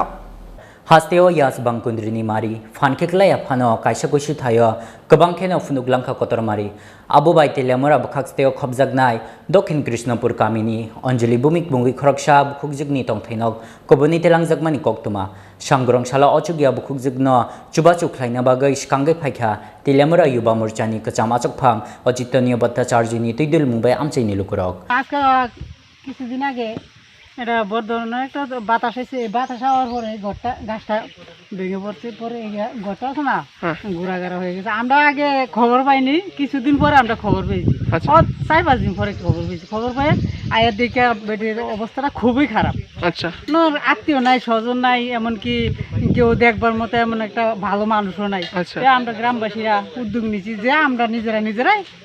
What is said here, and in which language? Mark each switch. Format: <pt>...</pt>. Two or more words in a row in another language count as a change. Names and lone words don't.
<trp>Hasteo yas bangkundrini mari fankeklaya phano kaisa kushi thayo kobangkheno funuglamkha kotor mari abo bai telemura bukhaksteo khobjaknai dokhin krishnapur kamini anjali bumik bungui khoroksa bukhukjugni tongthainok koboni telangjakmani koktuma sangrong sala ochugya bukhukjugno chubachu khlaina bagai skangai phaikha telemura yuba morchani kacham achuk phang ochitoniya bhattacharya ni tuidul mungbai amchaini lukurok</trp> <bn>আজকে কিছুদিন আগে এটা বড় ধরনের একটা বাতাস এসে বাতাস হওয়ার পরে ঘরটা গাছটা ভেঙে পড়ছে পরে ঘরটা আছে না ঘোরাঘাড়া হয়ে গেছে আমরা আগে খবর পাইনি কিছুদিন পরে আমরা খবর পেয়েছি 4-5 দিন পরে খবর পেয়ে আয়ের দিকে বেটির অবস্থাটা খুবই খারাপ আচ্ছা আত্মীয় নাই স্বজন নাই এমনকি কেউ দেখবার মতো এমন একটা ভালো মানুষও নাই আমরা গ্রামবাসীরা উদ্যোগ নিয়েছি যে আমরা নিজেরাই</bn>